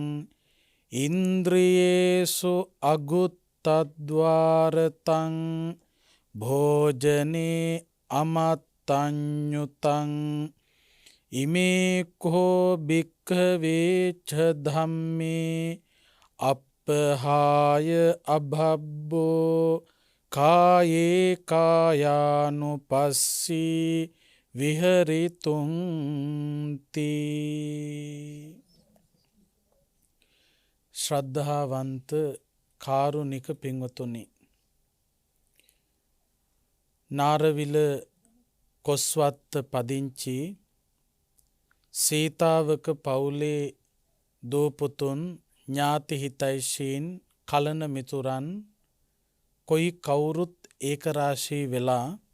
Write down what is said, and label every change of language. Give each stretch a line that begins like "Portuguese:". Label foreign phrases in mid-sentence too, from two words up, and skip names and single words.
Pali: ඉන්ද්‍රියේසු අගුත්තද්වාරතං භෝජනේ අමත්තඤ්ඤුතං ඉමේ කෝ භික්ඛවේ ච ධම්මේ අප්පහාය අභබ්බෝ කායේ කායානුපස්සී විහරිතුං තී.
Sinhala: ශ්‍රද්ධාවන්ත කාරුණික පින්වතුනි, නාරවිල කොස්වත්ත පදිංචි සීතාවක පවුලේ දූපුතුන් ඥාති හිතයිශීන් කලන මිතුරන් කොයි කවුරුත් ඒකරාශී වෙලා